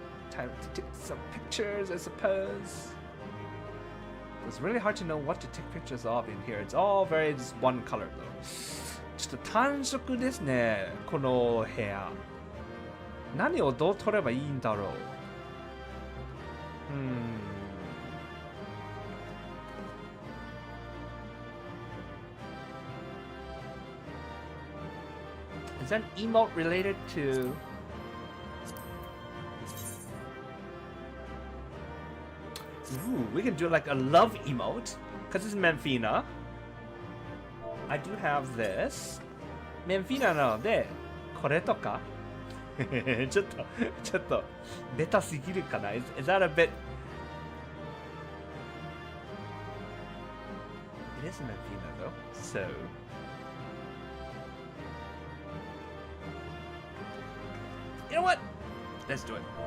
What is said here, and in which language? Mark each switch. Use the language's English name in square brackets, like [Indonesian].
[English] Time to take some pictures, I suppose. It's really hard to know what to take pictures of in here. It's all very just one color though. [Japanese] ちょっと単色ですね、この部屋。何をどう撮ればいいんだろう。 [English] Is that emote related to? Ooh, we can do like a love emote, because it's Memphina. I do have this. [Japanese] Memphina なので、これとか。ちょっと、ベタすぎるかな? [English] Is that a bit? It is Memphina though, so. You know what? Let's do it.